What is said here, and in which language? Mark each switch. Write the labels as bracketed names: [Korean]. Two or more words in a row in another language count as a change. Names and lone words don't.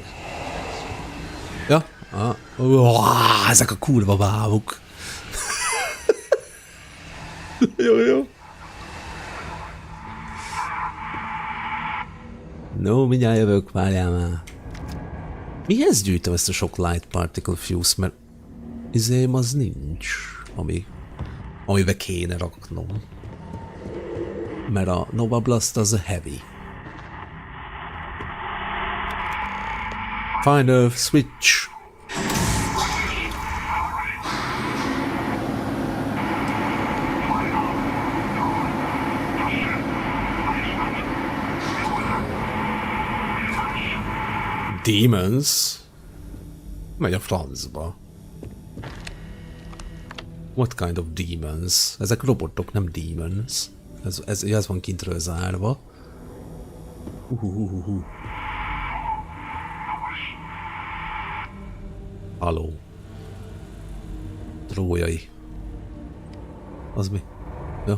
[Hungarian] Ja? Ezek a kurva bávuk. Jó. No, mindjárt jövök, várjál már. Mihez gyűjtöm ezt a sok [English] light particle fuse, [Hungarian] mert izém az nincs, amibe kéne raknom. Mert a Nova Blast az a heavy. [English] Find a switch. Demons? Megy a francba. What kind of demons? [Hungarian] Ezek robotok, nem demons. Ez van kintről zárva. Halló. Trójai. Az mi? Ja.